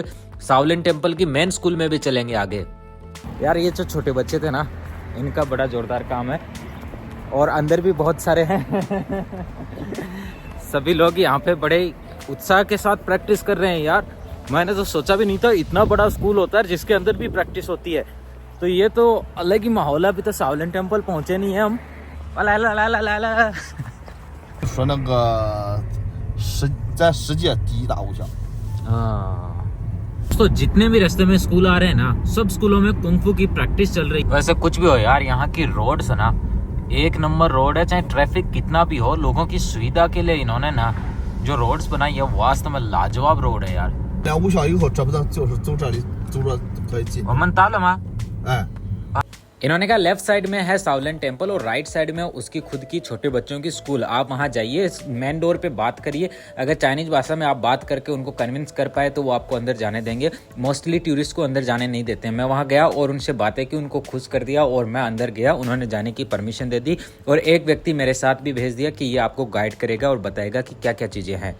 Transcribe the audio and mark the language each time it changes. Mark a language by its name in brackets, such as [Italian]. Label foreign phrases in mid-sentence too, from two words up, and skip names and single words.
[Hindi] शाओलिन टेम्पल की [English] main school [Hindi] में भी चलेंगे आगे। यार ये जो छोटे बच्चे थे ना, इनका बड़ा जोरदार काम है और अंदर भी बहुत सारे हैं। सभी लोग यहाँ पे बड़े उत्साह के साथ प्रैक्टिस कर रहे हैं। यार मैंने तो सोचा भी नहीं था इतना बड़ा स्कूल होता है जिसके अंदर भी प्रैक्टिस होती है। तो ये तो अलग ही माहौल है। अभी तो शाओलिन टेम्पल पहुंचे नहीं है हम। [Chinese] 说那个在世界第1大武校。 [Hindi] तो जितने भी रास्ते में स्कूल आ रहे हैं ना, सब स्कूलों में कुंग फू की प्रैक्टिस चल रही है। वैसे कुछ भी हो यार, यहाँ की रोड्स है ना 1 नंबर रोड है। चाहे ट्रैफिक कितना भी हो, लोगों की सुविधा के लिए इन्होंने ना जो रोड्स बनाई है वास्तव में लाजवाब रोड है यार। [Chinese] 2校以后找不到，就是走这里走着可以进。我们到了吗？哎。 [Hindi] इन्होंने कहा [English] left side [Hindi] में है शाओलिन टेम्पल और [English] right side [Hindi] में उसकी खुद की छोटे बच्चों की स्कूल। आप वहाँ जाइए, [English] main door [Hindi] पे बात करिए, अगर चाइनीज भाषा में आप बात करके उनको कन्विंस कर पाए तो वो आपको अंदर जाने देंगे। [English] mostly tourist [Hindi] को अंदर जाने नहीं देते हैं। मैं वहाँ गया और उनसे बातें की, उनको खुश कर दिया और मैं अंदर गया, उन्होंने जाने की परमिशन दे दी और एक व्यक्ति मेरे साथ भी भेज दिया कि ये आपको गाइड करेगा और बताएगा कि क्या क्या चीज़ें हैं।